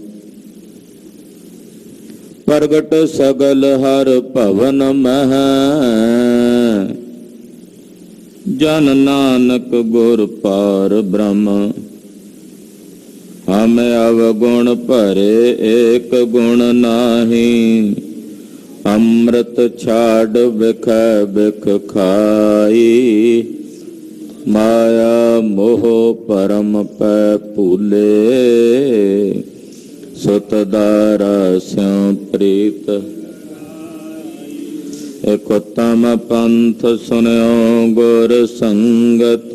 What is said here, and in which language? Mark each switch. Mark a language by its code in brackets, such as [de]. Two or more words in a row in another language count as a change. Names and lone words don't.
[hi] प्रगट सगल हर भवन मह जन नानक गुर पार ब्रह्म। हम अवगुण भरे एक गुण नाही। अमृत छाड़ बिख बिख खाई। माया मोह परम पै भूले। सुत दारा स्यों प्रीत। एक उत्तम पंथ सुन्यो गुर संगत।